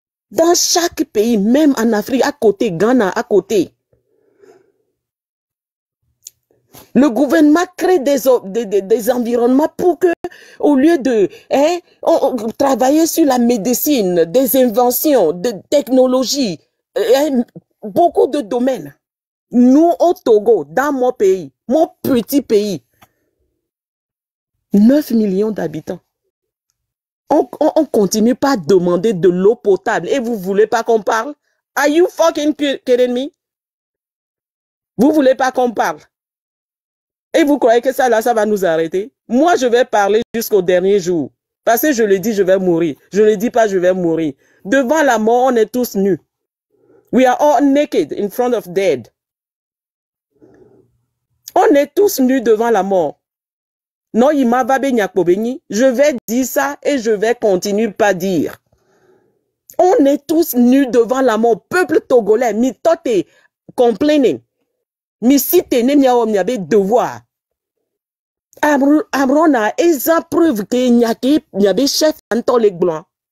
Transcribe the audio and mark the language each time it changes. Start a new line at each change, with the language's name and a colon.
French: Dans chaque pays, même en Afrique, à côté, Ghana, à côté, le gouvernement crée des environnements pour que, au lieu de travailler sur la médecine, des inventions, de technologies, beaucoup de domaines. Nous, au Togo, dans mon pays, mon petit pays, 9 millions d'habitants, on continue pas à demander de l'eau potable et vous voulez pas qu'on parle?
English: Are you fucking kidding me?
French: Vous voulez pas qu'on parle? Et vous croyez que ça va nous arrêter? Moi, je vais parler jusqu'au dernier jour. Parce que je le dis, je vais mourir. Je ne le dis pas, je vais mourir. Devant la mort, on est tous nus.
English: We are all naked in front of death.
French: On est tous nus devant la mort. Non, je vais dire ça et je vais continuer pas dire. On est tous nus devant la mort. Peuple togolais, mi tote complaining. Mi site ne miabe devoir. Amron a exemple preuve que n'y avait chef Antoine Blanc.